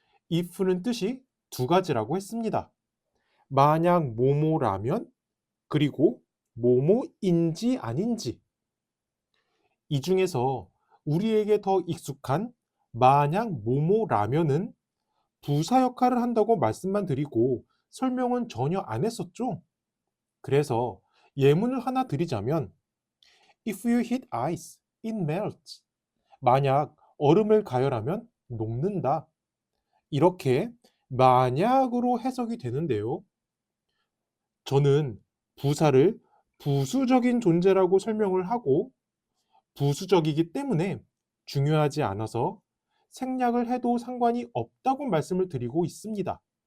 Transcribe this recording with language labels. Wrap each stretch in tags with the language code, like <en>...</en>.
<ko>if는 뜻이 두 가지라고 했습니다. 만약 뭐뭐라면 그리고 뭐뭐인지 아닌지 이 중에서 우리에게 더 익숙한 만약 뭐뭐라면은 부사 역할을 한다고 말씀만 드리고 설명은 전혀 안 했었죠. 그래서 예문을 하나 드리자면</ko> <en>If you heat ice, it melts.</en> <ko>만약 얼음을 가열하면 녹는다. 이렇게 만약으로 해석이 되는데요. 저는 부사를 부수적인 존재라고 설명을 하고 부수적이기 때문에 중요하지 않아서 생략을 해도 상관이 없다고 말씀을 드리고 있습니다.</ko>